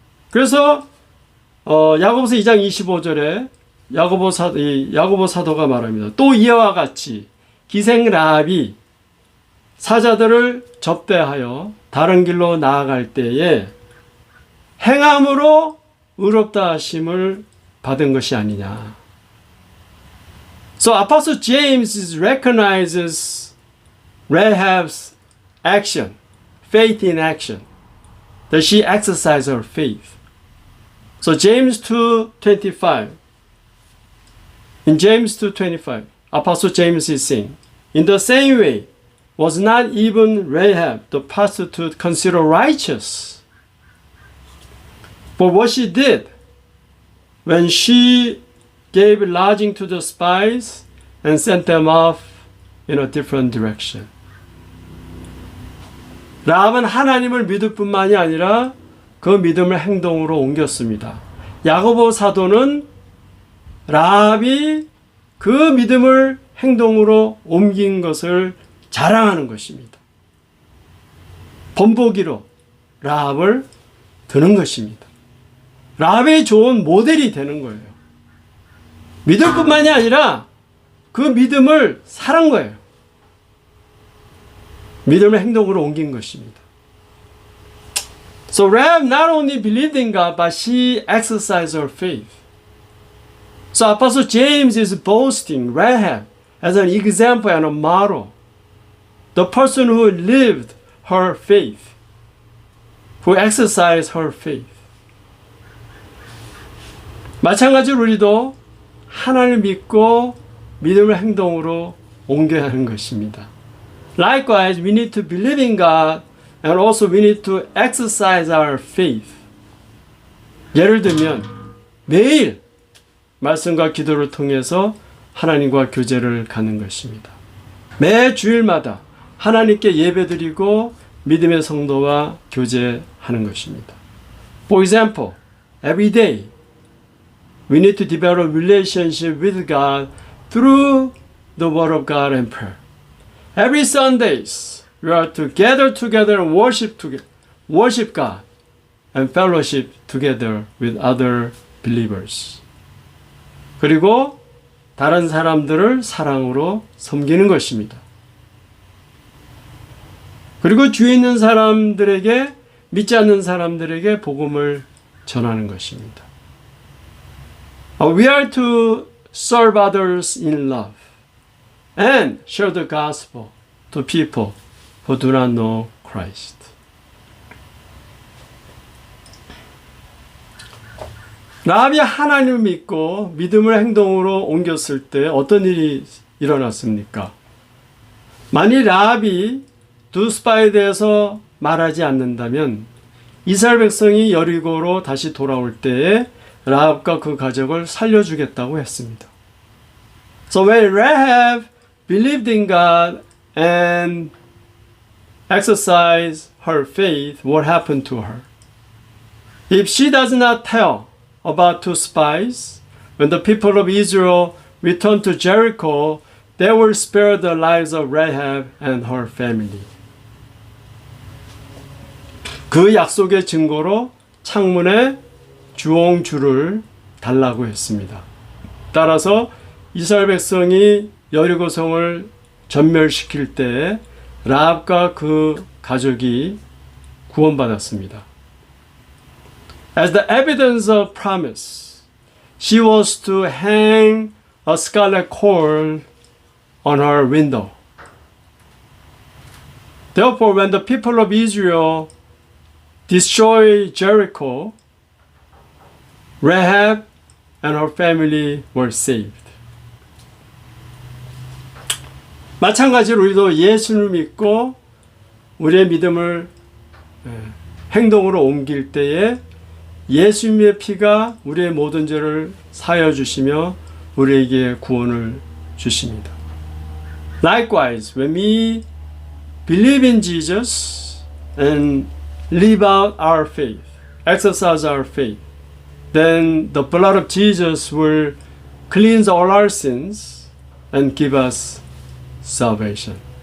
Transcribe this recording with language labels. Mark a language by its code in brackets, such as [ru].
[ko] 그래서 야고보서 2장 25절에 야고보 사도가 말합니다. 또 이와 같이 기생 라합이 사자들을 접대하여 다른 길로 나아갈 때에 행함으로 의롭다 하심을 받은 것이 아니냐. [en] So Apostle James recognizes Rahab's action, faith in action, that she exercised her faith. So James 2:25. In James 2:25, Apostle James is saying, in the same way, was not even Rahab the prostitute considered righteous for what she did when she gave lodging to the spies and sent them off in a different direction. [ko] 라합은 하나님을 믿을 뿐만이 아니라 그 믿음을 행동으로 옮겼습니다. 야고보 사도는 라합이 그 믿음을 행동으로 옮긴 것을 자랑하는 것입니다. 본보기로 라합을 드는 것입니다. 라합의 좋은 모델이 되는 거예요. 믿을 뿐만이 아니라 그 믿음을 살한 거예요. 믿음을 행동으로 옮긴 것입니다. [en] So Rahab not only believed in God, but she exercised her faith. So Apostle James is boasting Rahab as an example and a model. The person who lived her faith, who exercised her faith. [ko] 마찬가지로 우리도 하나님을 믿고 믿음을 행동으로 옮겨야 하는 것입니다. [en] Likewise, we need to believe in God and also we need to exercise our faith. [ko] 예를 들면 매일 말씀과 기도를 통해서 하나님과 교제를 갖는 것입니다. 매 주일마다 하나님께 예배드리고 믿음의 성도와 교제하는 것입니다. [en] For example, every day we need to develop a relationship with God through the Word of God and prayer. Every Sundays we are to gather together and worship God and fellowship together with other believers. [ko] 그리고 다른 사람들을 사랑으로 섬기는 것입니다. 그리고 주위에 있는 사람들에게, 믿지 않는 사람들에게 복음을 전하는 것입니다. [en] We are to serve others in love and share the gospel to people who do not know Christ. [ko] 라합이 하나님을 믿고 믿음을 행동으로 옮겼을 때 어떤 일이 일어났습니까? 만일 라합이 두 스파에 대해서 말하지 않는다면 이스라엘 백성이 여리고로 다시 돌아올 때에 라합과 그 가족을 살려주겠다고 했습니다. [en] So when Rahab believed in God and exercised her faith, what happened to her? If she does not tell about two spies, when the people of Israel return to Jericho, they will spare the lives of Rahab and her family. [ko] 그 약속의 증거로 창문에 주홍줄을 달라고 했습니다. 따라서 이스라엘 백성이 여리고성을 전멸시킬 때 라합과 그 가족이 구원받았습니다. [en] As the evidence of promise, she was to hang a scarlet cord on her window. Therefore, when the people of Israel destroyed Jericho, Rahab and her family were saved. [ko] 마찬가지로 우리도 예수를 믿고 우리의 믿음을 행동으로 옮길 때에 예수님의 피가 우리의 모든 죄를 사하여 주시며 우리에게 구원을 주십니다. [en] Likewise, when we believe in Jesus and live out our faith, exercise our faith, then the blood of Jesus will cleanse all our sins and give us salvation.